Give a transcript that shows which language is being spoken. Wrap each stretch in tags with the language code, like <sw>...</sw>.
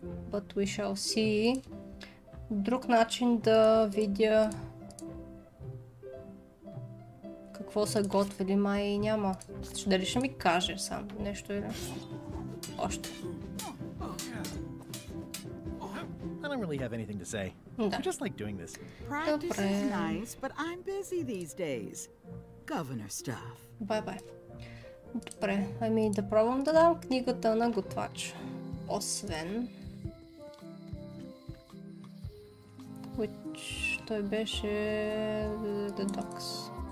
<en>But we shall see.</en> <bg>Друг начин да видя какво са готвили, май няма. Дали ще ми каже сам нещо или още.</bg> <en>I don't really have anything to say. I just like doing this. Practice is nice, but I'm busy these days. Governor stuff.</en> <bg>Бай-бай. Добре, ами да пробвам да дам книгата на готвач. Освен...</bg> <en>Which...</en> <bg>той беше...</bg> <en>The Dogs.</en>